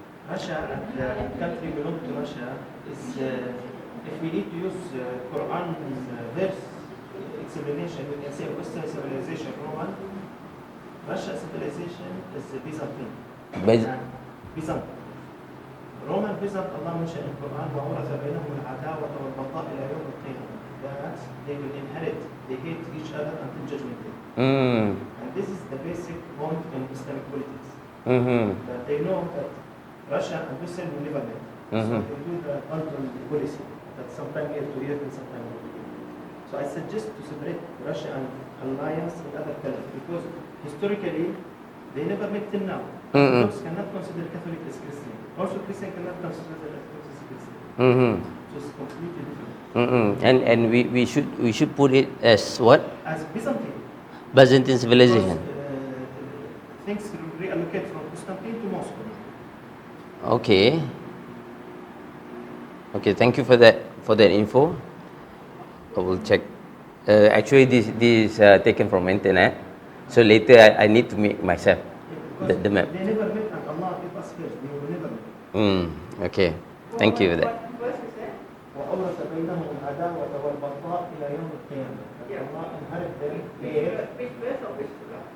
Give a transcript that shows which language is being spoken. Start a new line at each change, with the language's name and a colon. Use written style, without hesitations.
English: Russia and the country belong to Russia is, if we need to use Quran verse explanation, we can say Western civilization, Roman. Russia civilization is Byzantine. Byzant. Roman Byzant, Allah mentioned in Quran,
Arabic: وَعُرَثَ بَيْنَهُمُ الْعَدَاوَةَ وَالْبَغْضَاءَ إِلَى يَوْمِ الْقِيَامَةِ.
English: That they will inherit, they hate each other until judgment day. And this is the basic point in Islamic politics. That they know that Russia and Western will never meet. So they do the ultimate policy that sometime here to here and sometime here. So I suggest to separate Russia and alliance with other countries, because historically they never met till now. Orthodox cannot consider Catholic as Christian. Also Christian cannot consider the Orthodox as Christian. So it's completely different. And we should put it as what? As Byzantine. Byzantine civilization. Because, things reallocate from Constantine to Moscow. Okay, thank you for that info. I will check. Actually, this is taken from internet, so later I need to make myself the map. They never met, and Allah gave us first. They will never meet. Okay. Thank you for that. What verse is that?
Arabic: وأورث بينهم العداوة والبغضاء إلى يوم القيامة.
English: Yeah. Allah inherit them there. Which verse or which surah?